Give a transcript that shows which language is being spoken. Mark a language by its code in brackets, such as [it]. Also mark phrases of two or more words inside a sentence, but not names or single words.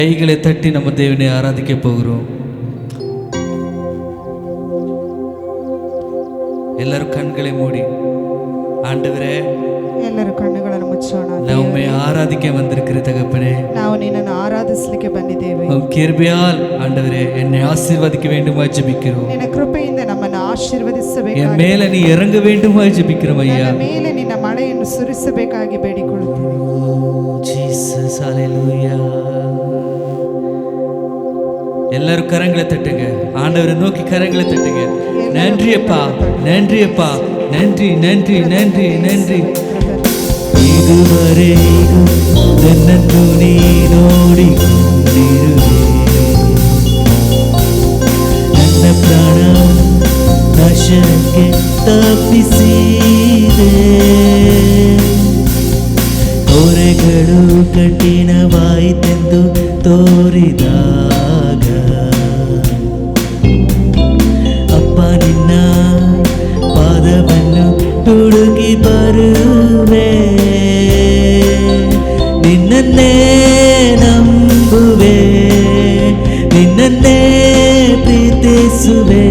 [ta] கைகளை தட்டி நம்ம தேவனை ஆராதிக்க போகிறோம். எல்லாரும் கண்களை மூடி, ஆண்டவரே [kn] ಎಲ್ಲರೂ ಕಣ್ಣುಗಳನ್ನು ಮುಚ್ಚೋಣ. ನಾವು ಆರಾಧಿಕೆ ಬಂದಿರುக்கிற தகப்பனே, ನಾವು ನಿನ್ನನ್ನು ಆರಾಧಿಸಲಿಕ್ಕೆ ಬಂದಿದ್ದೇವೆ. [ta] கிருபையால் ஆண்டவரே என்னை ஆசீர்வதிக்க வேண்டுமாய் ஜெபிக்கிறோம். [kn] ನಿನ್ನ ಕೃಪೆಯಿಂದ ನಮ್ಮನ್ನು ಆಶೀರ್ವದಿಸಬೇಕಾಗಿ, [ta] என் மேல நீ இறங்க வேண்டுமாய் ஜெபிக்கிறோம் ஐயா. [kn] ನನ್ನ ಮೇಲೆ ನಿನ್ನ ಮಳೆಯನ್ನು ಸುರಿಸಬೇಕಾಗಿ ಬೇಡಿಕೊಳ್ಳುತ್ತೇವೆ. [ta] ஜீசஸ் ஹalleluya. எல்லாரும் கரங்களை தட்டுங்க, ஆண்டவரை நோக்கி கரங்களை தட்டுங்க. நன்றி அப்பா, நன்றி அப்பா, நன்றி நன்றி நன்றி நன்றி. [kn] இதுவரைக்கும் ನನ್ನನ್ನು ನೀ ನೋಡಿಕೊಂಡಿರುವೆ, ನನ್ನ ಪ್ರಾಣ ನಾಶಕ್ಕೆ ತಪ್ಪಿಸಿದೆ. ಹೊರೆಗಳು ಕಠಿಣವಾಯಿತೆಂದು ತೋರಿದಾಗ ಅಪ್ಪ ನಿನ್ನ ಪಾದವನ್ನು ಹುಡುಕಿ ಬರುವೆ, ನಿನ್ನನ್ನೇ ನಂಬುವೆ, ನಿನ್ನನ್ನೇ ಪ್ರೀತಿಸುವೆ.